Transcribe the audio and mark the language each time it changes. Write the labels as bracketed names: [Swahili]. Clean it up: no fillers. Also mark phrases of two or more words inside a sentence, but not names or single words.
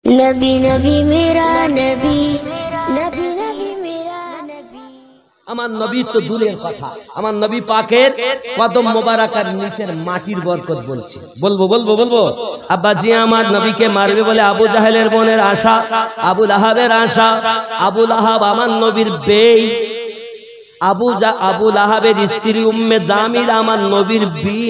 [Hindi] नबी नबी मेरा नबी नबी नबी मेरा नबी। [Bangla] আমার নবী তো দূরের কথা, আমার নবী পাকের কদম মোবারকের নিচের মাটির বরকত বলছি। বলবো আব্বাজি আমার নবীকে মারবে বলে আবু জাহেলের বোনের আশা, আবু লাহাবের আশা। আবু লাহাব আমার নবীর বেই, আবু লাহাবের স্ত্রী উম্মে জামিল আমার নবীর বিন।